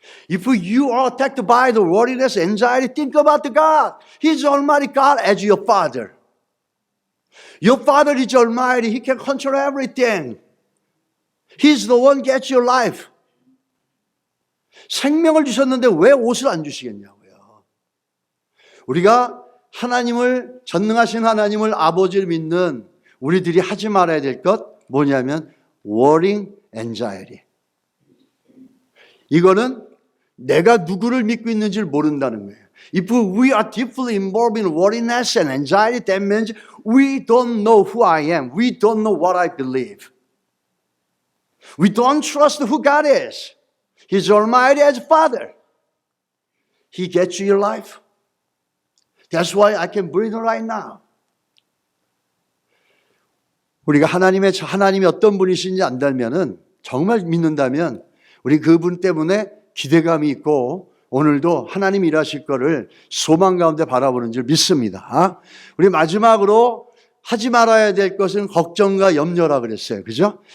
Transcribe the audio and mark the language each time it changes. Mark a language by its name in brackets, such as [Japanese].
[English] If you are attacked by the worriness, anxiety, think about the God. He's Almighty God as your Father. Your Father is Almighty. He can control everything. He's the one who gets your life. [Korean] 생명을 주셨는데 왜 옷을 안 주시겠냐고요. 우리가 하나님을 전능하신 하나님을 아버지를 믿는 우리들이 하지 말아야 될 것 뭐냐면 [English] worrying, anxiety. [Korean] 이거는 내가 누구를 믿고 있는지를 모른다는 거예요. [English] If we are deeply involved in worriness and anxiety, that means we don't know who I am. We don't know what I believe. We don't trust who God is. He's Almighty as Father. He gets you your life. That's why I can breathe right now. [Korean] 우리가 하나님이 어떤 분이신지 안다면은 정말 믿는다면 우리 그분 때문에 기대감이 있고 오늘도 하나님 일하실 거를 소망 가운데 바라보는 줄 믿습니다. 우리 마지막으로 하지 말아야 될 것은 걱정과 염려라 그랬어요. 그죠?